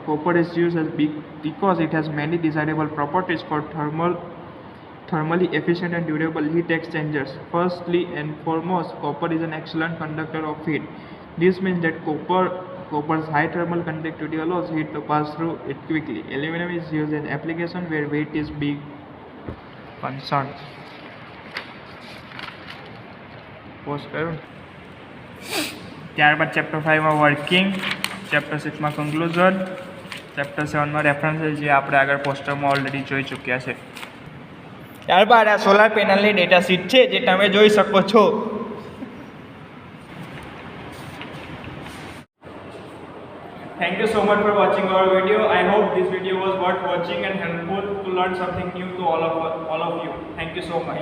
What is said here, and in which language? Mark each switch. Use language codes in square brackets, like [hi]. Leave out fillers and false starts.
[en] Copper is used because it has many desirable properties for thermally efficient and durable heat exchangers. Firstly and foremost, copper is an excellent conductor of heat. This means that copper's high thermal conductivity allows heat to pass through it quickly. Aluminum is used in applications where weight is big concern. [gu] Post [hi] करूँ [gu] ત્યારબાદ chapter 5 માં working, chapter 6 માં conclusion, chapter 7 માં references જે આપણે આગળ પોસ્ટરમાં already જોઈ ચૂક્યા છે. ત્યારબાદ આ સોલાર પેનલની ડેટા શીટ છે જે તમે જોઈ શકો છો. [en] Thank you so much for watching our video. I hope this video was worth watching and helpful to learn something new to all of you. Thank you so much.